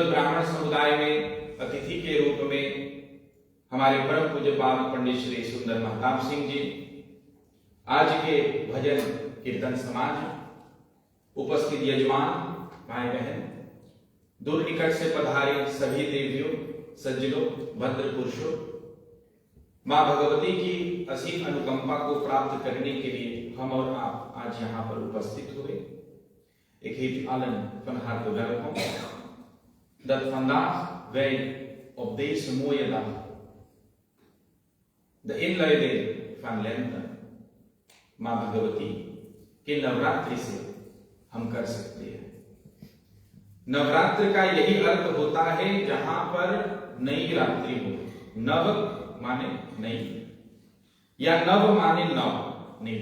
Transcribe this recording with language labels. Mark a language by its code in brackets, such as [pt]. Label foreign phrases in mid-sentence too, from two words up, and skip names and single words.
[hi] ब्राह्मण समुदाय में अतिथि के रूप में हमारे परम पूज्यपाद पंडित श्री सुंदर महताब सिंह जी, आज के भजन कीर्तन समाज, उपस्थित यजमान भाई बहन, दूर निकट से पधारे सभी देवियों, सज्जनों, भद्र पुरुषों, मां भगवती की असीम अनुकंपा को प्राप्त करने के लिए हम और आप आज यहाँ पर उपस्थित हुए। एक ही आलन पनहार को [nl] dat vandaag wij op deze mooie dag de inluiding van lente [hi] मां भगवती के नवरात्रि से हम कर सकते हैं। नवरात्र का यही अर्थ होता है जहां पर नई रात्रि हो। नव माने नई या नव माने नव नीट।